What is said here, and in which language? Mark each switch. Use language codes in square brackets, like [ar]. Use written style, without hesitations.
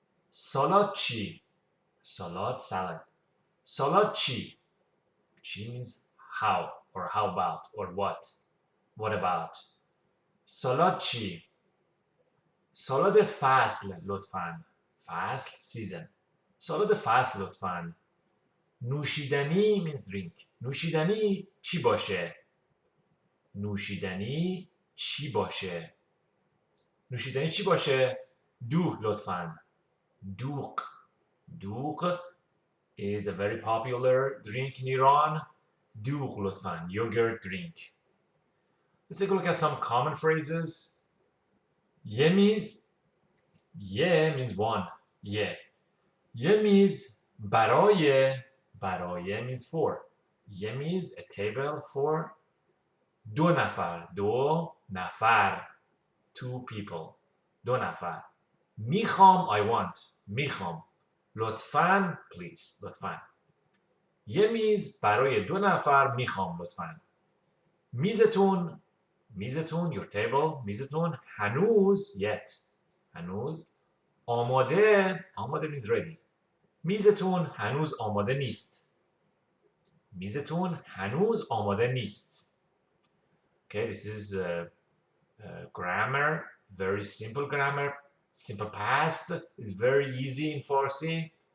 [fa] سالاد چی؟ سالاد salad. سالاد چی؟ چی [en] means how or how about or what. What about. [fa] سالاد چی؟ سالاد فصل لطفاً. فصل season. سالاد فصل لطفاً. [en] نوشیدنی means drink. [fa] نوشیدنی چی باشه؟ نوشیدنی چی باشه؟ نوشیدنی چی باشه؟ دوغ لطفاً. دوغ. [en] دوغ is a very popular drink in Iran. [fa] دوغ لطفاً. [en] Yogurt drink. Let's take a look at some common phrases. Ye means one. Ye. Ye means برای. برای means for. Ye means a table for [fa] دو نفر. دو نفر. [en] Two people. [fa] دو نفر. [en] میخوام I want. [fa] میخوام. لطفاً [en] please. [fa] لطفاً. یه میز برای دو نفر میخوام لطفاً. میزتون. [en] میزتون your table. [fa] میزتون هنوز yet. هنوز آماده. [en] آماده means ready. [fa] میزتون هنوز آماده نیست. میزتون هنوز آماده نیست. [en] Okay, this is grammar. Very simple grammar. Simple past is very easy in Farsi.